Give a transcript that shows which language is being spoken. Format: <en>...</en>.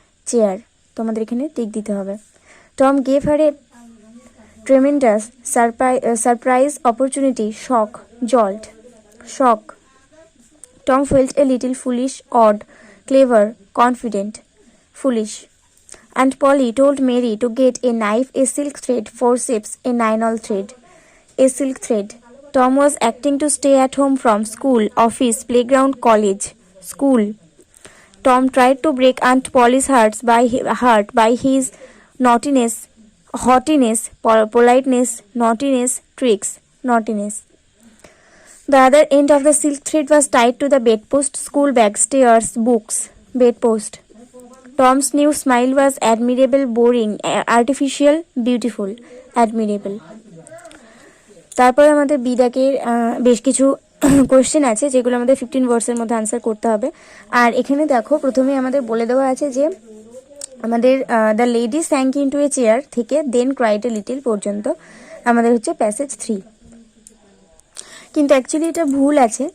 <bn>Chair, তো আমাদের এখানে টিক দিতে হবে।</bn> <en>Tom gave her a tremendous surprise opportunity, shock, jolt, shock. Tom felt a little foolish, odd, clever, confident, foolish. And Polly told Mary to get a knife, a silk thread, forceps, a nylon thread. A silk thread. Tom was acting to stay at home from school, office, playground, college. School. Tom tried to break Aunt Polly's heart by his naughtiness, haughtiness, politeness, naughtiness, tricks, naughtiness. The other end of the silk thread was tied to the bedpost, school bag, stairs, books, bedpost. Tom's new smile was admirable, boring, artificial, beautiful, admirable.</en> <bn>তারপর আমাদের বিদাকের বেশ কিছু question আছে যেগুলো আমাদের 15 ওয়ার্ডসের মধ্যে answer করতে হবে। আর এখানে দেখো প্রথমে আমাদের বলে দেওয়া আছে যে আমাদের</bn> <en>the lady sank into a chair</en> <bn>থেকে</bn> <en>then cried a little</en> <bn>পর্যন্ত আমাদের হচ্ছে প্যাসেজ 3, কিন্তু অ্যাকচুয়ালি এটা ভুল আছে।</bn>